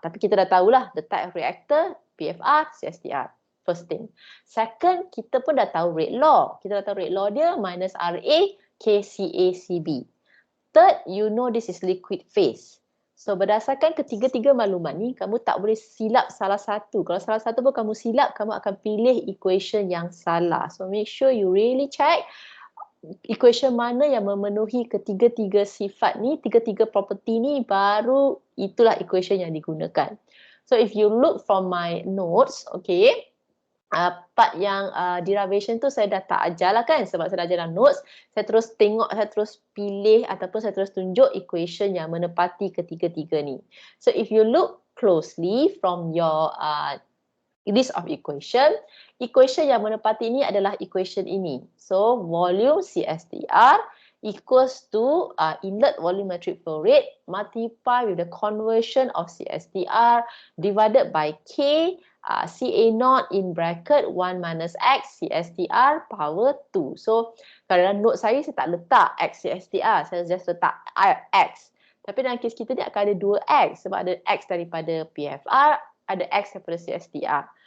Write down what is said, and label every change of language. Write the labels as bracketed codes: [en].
[ms] Tapi kita dah tahulah [en] the type of reactor, PFR, CSTR. First thing. [ms] Second, kita pun dah tahu rate law. Kita dah tahu rate law dia minus RA KCACB. [en] Third, you know this is liquid phase. [ms] So berdasarkan ketiga-tiga maklumat ni, kamu tak boleh silap salah satu. Kalau salah satu pun kamu silap, kamu akan pilih equation yang salah. [en] So make sure you really check equation [ms] mana yang memenuhi ketiga-tiga sifat ni, tiga-tiga property ni, baru itulah equation yang digunakan. [en] So if you look from my notes, okay, [ms] part yang derivation tu saya dah tak ajar lah kan, sebab saya dah ajar dalam notes. Saya terus tengok, saya terus pilih ataupun saya terus tunjuk equation yang menepati ketiga-tiga ni. [en] So if you look closely from your list of equation, equation [ms] yang menepati ini adalah [en] equation ini. So volume CSTR equals to inlet volumetric flow rate multiplied with the conversion of CSTR divided by K CA0 in bracket 1 minus X CSTR power 2. [ms] So, kalau dalam note saya tak letak X CSTR. Saya just letak X. Tapi dalam kes kita ni akan ada 2X sebab ada X daripada PFR, ada X daripada CSTR.